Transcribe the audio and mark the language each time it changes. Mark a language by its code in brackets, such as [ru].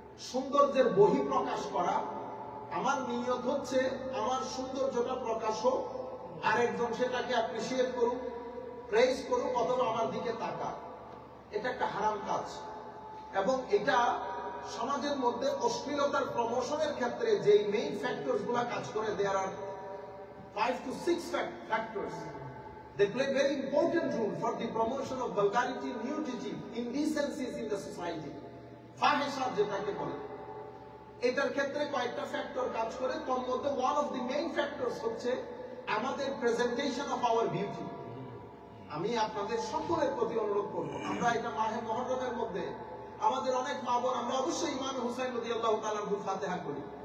[bn] সৌন্দর্যের বহিঃপ্রকাশ করা, আমার নিয়ত হচ্ছে আমার সৌন্দর্যটা প্রকাশ হোক, আরেকজন সেটাকে অ্যাপ্রিসিয়েট করুক, প্রেজ করুক, অথবা আমার দিকে তাকাক। এটা একটা হারাম কাজ এবং এটা সমাজের মধ্যে অশ্লীলতার প্রমোশনের ক্ষেত্রে যেই মেইন ফ্যাক্টরস গুলা কাজ করে, [en] There are 5 to 6 factors. They play very important role for the promotion of vulgarity, nudity, indecencies in the society. [bn] ফাহিশা যেটাকে বলে, এটার ক্ষেত্রে কয়েকটা ফ্যাক্টর কাজ করে। তার মধ্যে [en] one of the main factors [bn] হচ্ছে আমাদের [en] Presentation of our beauty. [bn] আমি আপনাদের সকলের প্রতি অনুরোধ করব, আমরা এটা মাহে মুহররমের মধ্যে আমাদের অনেক মা বোন, আমরা অবশ্যই ইমাম হুসাইন রাদিয়াল্লাহু তাআলা আনহুর ফাতিহা করি।